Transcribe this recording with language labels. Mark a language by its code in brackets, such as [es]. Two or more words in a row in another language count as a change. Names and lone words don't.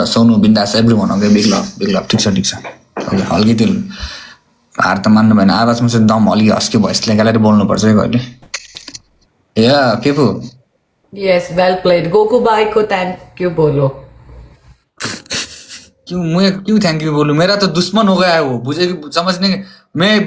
[ne] सोनू बिन्दास [en] everyone okay big love [ne] ठिक छ ओके हल्की त्यो हार त मान्नु भएन आवाजमा चाहिँ दम हल्की हस्की भोइसले गालेर बोल्नुपर्छ है कहिले या पेपु [en] yes well played [hi] गोकु भाई को [en] thank you [hi] बोलो क्यों [en] thank you [hi] बोलूं मेरा तो दुश्मन हो गया है वो मुझे समझने मैं